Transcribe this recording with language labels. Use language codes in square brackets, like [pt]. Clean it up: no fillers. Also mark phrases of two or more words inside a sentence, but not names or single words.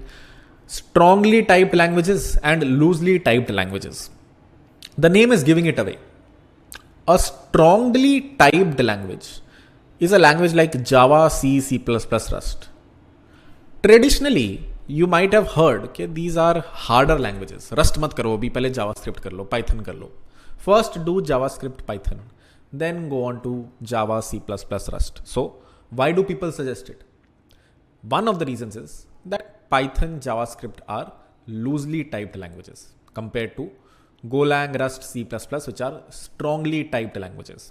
[en] Strongly typed languages and loosely typed languages. The name is giving it away. A strongly typed language is a language like Java, C, C++, Rust. Traditionally, you might have heard, okay, these are harder languages. [hi] Rust mat karo, abhi pehle JavaScript kar lo, Python kar lo. [en] First do JavaScript, Python, then go on to Java, C++, Rust. So why do people suggest it? One of the reasons is that Python, JavaScript are loosely typed languages compared to Golang, Rust, C++, which are strongly typed languages.